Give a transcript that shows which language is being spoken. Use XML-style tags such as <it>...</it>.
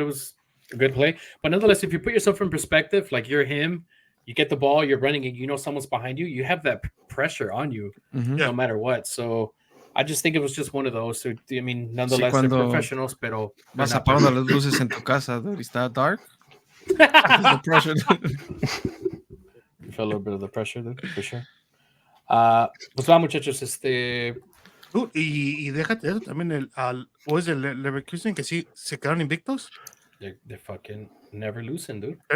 <en>It was a good play. But nonetheless, if you put yourself in perspective, like you're him, you get the ball, you're running, and you know someone's behind you, you have that pressure on you no matter what. So I just think it was just one of those. So, I mean, nonetheless, they're professionals,</en> <es>pero vas apagando las luces en tu casa, dude. Está dark.</es> <en>The pressure. feel a little bit of the pressure, dude, for sure.</en> <es>Pues va, muchachos, Dude, y déjate eso también, o es el Leverkusen que sí se quedaron invictos.</es> <en>they're fucking never losing, dude,</en>